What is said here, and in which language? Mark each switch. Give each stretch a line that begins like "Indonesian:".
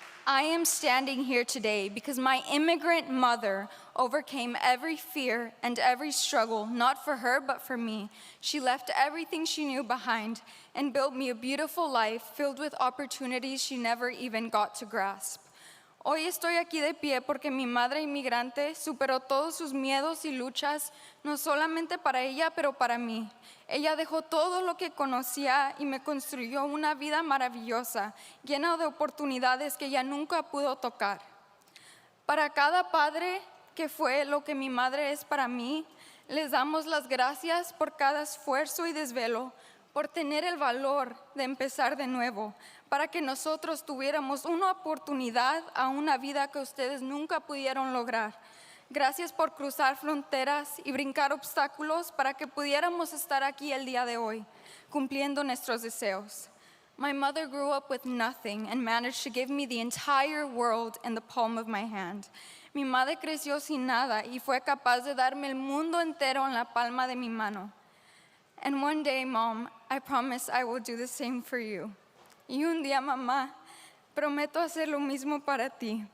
English: I am standing here today because my immigrant mother overcame every fear and every struggle, not for her, but for me. She left everything she knew behind and built me a beautiful life filled with opportunities she never even got to grasp.
Spanish: Hoy estoy aquí de pie porque mi madre inmigrante superó todos sus miedos y luchas, no solamente para ella, pero para mí. Ella dejó todo lo que conocía y me construyó una vida maravillosa, llena de oportunidades que ella nunca pudo tocar. Para cada padre que fue lo que mi madre es para mí, Les damos las gracias por cada esfuerzo y desvelo, por tener el valor de empezar de nuevo, para que nosotros tuviéramos una oportunidad a una vida que ustedes nunca pudieron lograr. Gracias por cruzar fronteras y brincar obstáculos para que pudiéramos estar aquí el día de hoy, cumpliendo nuestros deseos.
English: My mother grew up with nothing and managed to give me the entire world in the palm of my hand.
Spanish: Mi madre creció sin nada y fue capaz de darme el mundo entero en la palma de mi mano.
English: And one day, Mom, I promise I will do the same for you.
Spanish: Y un día, mamá, prometo hacer lo mismo para ti.